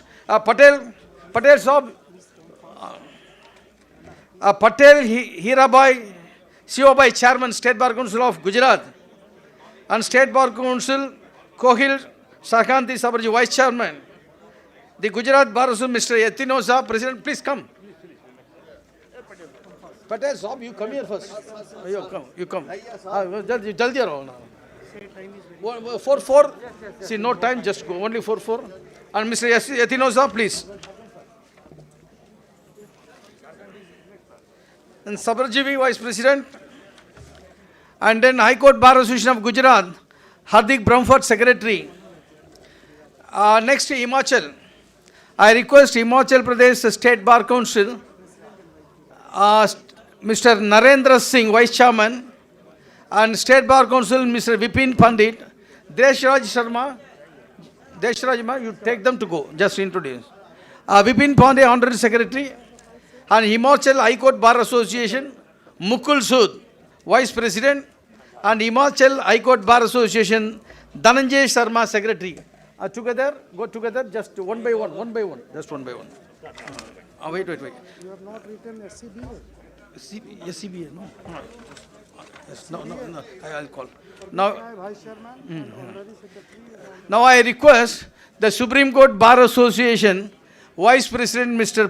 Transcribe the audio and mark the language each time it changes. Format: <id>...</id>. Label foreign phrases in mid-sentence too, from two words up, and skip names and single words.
<en>Patel Saab. Patel Hirabai Sivabai, Chairman State Bar Council of Gujarat. And State Bar Council Kohil Sarkanti Sabarji, Vice Chairman. The Gujarat Bar Association, Mr. Yatinosa, President, please come. Patel Saab, you come here first. You come.</en> <hi>जल्दी रहो now.</hi> <en>4-4. See, no time, just go. Only 4-4. And Mr. Yatinosa, please. And Sabarjivi, Vice President. And then High Court Bar Association of Gujarat, Hardik Brahmford, Secretary. Next, Himachal. I request Himachal Pradesh State Bar Council, Mr. Narendra Singh, Vice Chairman, and State Bar Council, Mr. Vipin Pandit, Deshraj Sharma, you take them to go, just introduce. Vipin Pandey, Honorary Secretary, and Himachal High Court Bar Association, Mukul Sood, Vice President, and Himachal High Court Bar Association, Dhananjay Sharma, Secretary. Go together, just one by one, just one by one. Wait. You have not written SCBA. SCBA, no. Yes, no, I'll call. Now, Vice Chairman, Honorary Secretary. now I request the Supreme Court Bar Association, Vice President Mr.</en>